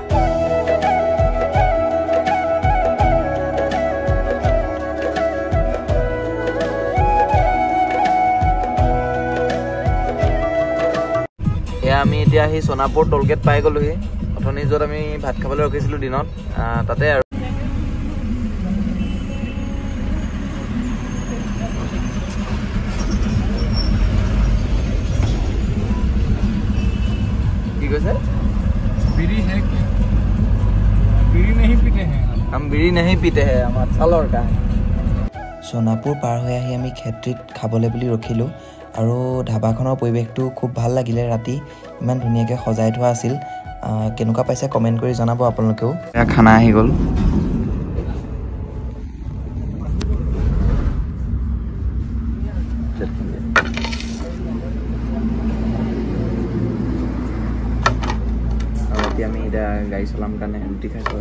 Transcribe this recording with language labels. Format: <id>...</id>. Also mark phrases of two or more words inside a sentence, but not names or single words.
<as>আমি এতিয়া আহি সোণাপুৰ টোল গেট পাই গ'লোহি। অথনি য'ত আমি ভাত খাবলৈ ৰখিছিলোঁ দিনত, তাতে আৰু। কি কৈছে?</as> <hi>बीड़ी है क्या? बीड़ी नहीं पीते हैं हम बीड़ी नहीं पीते हैं, हमारा सालर का है।</hi> <as>সোণাপুৰ পাৰ হৈ আহি আমি খেত্ৰীত খাবলৈ বুলি ৰখিলোঁ আৰু ধাবাখনৰ পৰিৱেশটো খুব ভাল লাগিলে। ৰাতি ইমান ধুনীয়াকৈ সজাই থোৱা আছিল। কেনেকুৱা পাইছে কমেণ্ট কৰি জনাব আপোনালোকেও। খানা আহি গ'ল। আৰু এতিয়া আমি এতিয়া গাড়ী চলাম কাৰণে ৰুটি খাইছোঁ।</as>